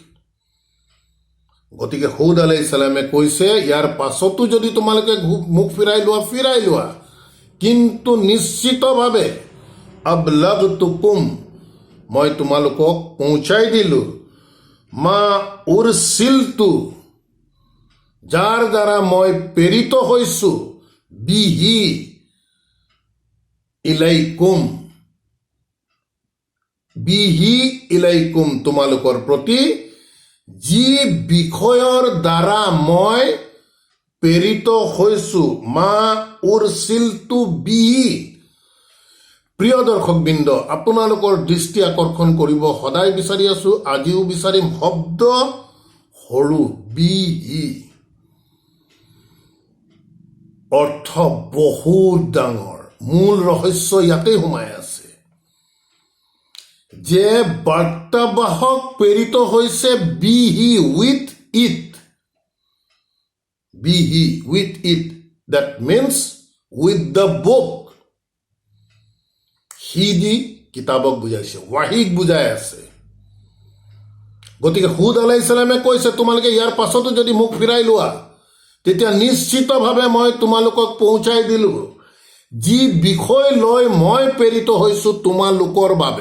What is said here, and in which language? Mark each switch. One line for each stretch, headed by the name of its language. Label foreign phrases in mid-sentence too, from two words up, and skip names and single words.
Assamese: গতিকে হুদ আলাইহিছ সালামে কৈছে ইয়াৰ পাছতো যদি তোমালোকে মুখ ফিৰাই লোৱা, কিন্তু নিশ্চিতভাৱে আবলাগতুকুম মই তোমালোকক পৌঁছাই দিলো,
Arabic: ما أرسلت
Assamese: যাৰ দ্বাৰা মই প্ৰেৰিত হৈছো, বিহি ইলাইকুম তোমালোকৰ প্ৰতি, যি বিষয়ৰ দ্বাৰা মই প্ৰেৰিত হৈছো,
Arabic: ما أرسلت به.
Assamese: প্ৰিয় দৰ্শকবৃন্দ, আপোনালোকৰ দৃষ্টি আকৰ্ষণ কৰিব সদায় বিচাৰি আছো, আজিও বিচাৰিম, শব্দ সৰু বিহি, অৰ্থ বহুত ডাঙৰ, মূল ৰহস্য ইয়াতেই সোমাই আছে যে বাৰ্তাবাহক প্ৰেৰিত হৈছে বিহি
English: with it, that means with the book,
Assamese: সি দি কিতাবক বুজাইছে, ৱাহিক বুজাই আছে। গতিকে হুদ আলাইহিছ সালামে কৈছে তোমালোকে ইয়াৰ পাছতো যদি মুখ ফিৰাই লোৱা, তেতিয়া নিশ্চিতভাৱে মই তোমালোকক পৌঁছাই দিলো, যি বিষয় লৈ মই প্ৰেৰিত হৈছো তোমালোকৰ বাবে।